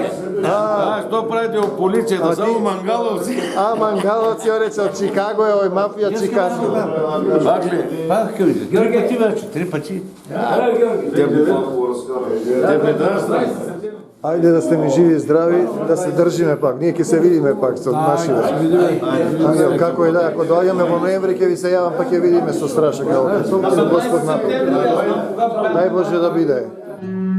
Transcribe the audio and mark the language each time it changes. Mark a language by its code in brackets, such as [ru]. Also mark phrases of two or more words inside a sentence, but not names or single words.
[bg] Що правите от полицията? Само Мангаловци. А, мангаловци, рече, от Чикаго е, ой, мафия Чикаго. Пак ли? Пак, Георги, 3 пъти вече, 3 пъти. Тебе да, Айде да сте ми живи и здрави, [mk] да се држиме пак. Ние ќе се видиме пак со нашите. Ангел, како е да, ако доаѓаме во ноември ќе ви се јавам, па ќе видиме со страша како. Господ направи. Дај Боже да биде.